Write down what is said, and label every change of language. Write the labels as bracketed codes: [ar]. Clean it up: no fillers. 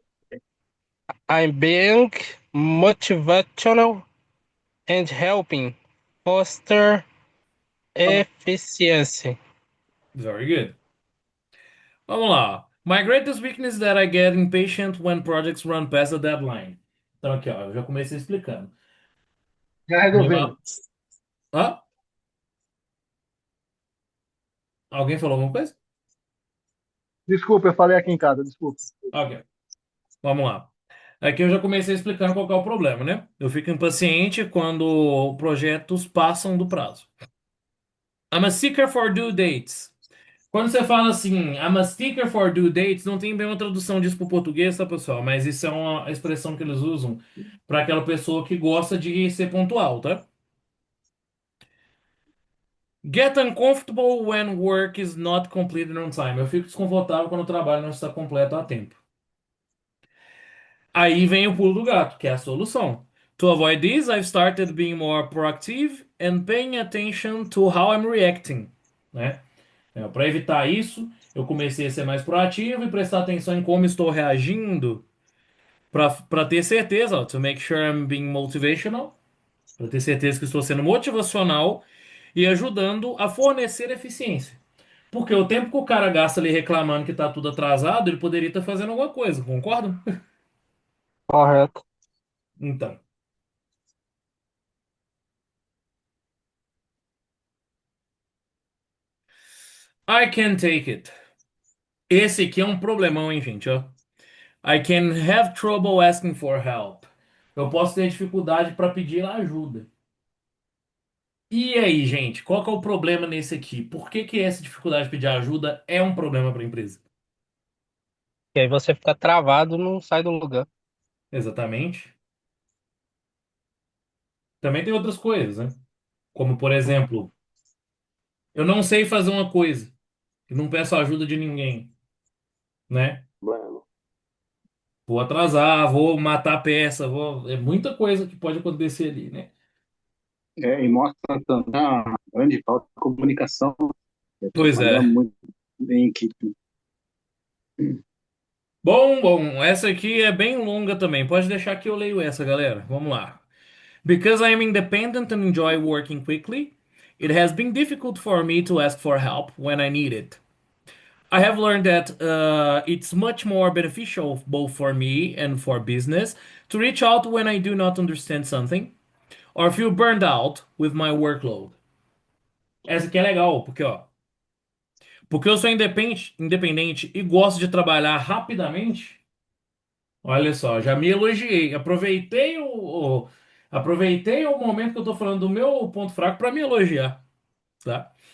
[en] sure I'm being motivational and helping foster efficiency. Very good. [pt] Vamos lá. [en] My greatest weakness is that I get impatient when projects run past the deadline. [pt] Então, aqui, ó, eu já comecei explicando. Já Minha resolvemos. ma- Hã? Alguém falou alguma coisa? Desculpa, eu falei aqui em casa, desculpa. Ok. Vamos lá. Aqui eu já comecei explicando qual que é o problema, né? Eu fico impaciente quando projetos passam do prazo. [en] I'm a seeker for due dates. [pt] Quando você fala assim, [en] I'm a sticker for due dates, [pt] não tem bem uma tradução disso para o português, tá, pessoal? Mas isso é uma expressão que eles usam para aquela pessoa que gosta de ser pontual, tá? [en] Get uncomfortable when work is not completed on time. [pt] Eu fico desconfortável quando o trabalho não está completo a tempo. Aí vem o pulo do gato, que é a solução. [en] To avoid this, I've started being more proactive and paying attention to how I'm reacting, [pt] né? Para evitar isso, eu comecei a ser mais proativo e prestar atenção em como estou reagindo para ter certeza, ó, [en] to make sure I'm being motivational, [pt] para ter certeza que estou sendo motivacional e ajudando a fornecer eficiência. Porque o tempo que o cara gasta ali reclamando que tá tudo atrasado, ele poderia estar fazendo alguma coisa, concordam? Correto. [en] Então, I can take it. [pt] Esse aqui é um problemão, hein, gente, ó. [en] I can have trouble asking for help. [pt] Eu posso ter dificuldade para pedir ajuda. E aí, gente, qual que é o problema nesse aqui? Por que que essa dificuldade de pedir ajuda é um problema para a empresa? E aí você fica travado, não sai do lugar. Exatamente. Também tem outras coisas, né? Como, por exemplo, eu não sei fazer uma coisa e não peço ajuda de ninguém, né? Problema. Vou atrasar, vou matar a peça, vou... É muita coisa que pode acontecer ali, né? E mostra também a grande falta de comunicação, Pois trabalhar é. muito em equipe. Bom, essa aqui é bem longa também. Pode deixar que eu leio essa, galera. Vamos lá. [en] Because I am independent and enjoy working quickly, it has been difficult for me to ask for help when I need it. I have learned that it's much more beneficial both for me and for business to reach out when I do not understand something or feel burned out with my workload. [pt] Essa aqui é legal, porque eu sou independente e gosto de trabalhar rapidamente. Olha só, já me elogiei. Aproveitei o momento que eu tô falando do meu ponto fraco para me elogiar, tá?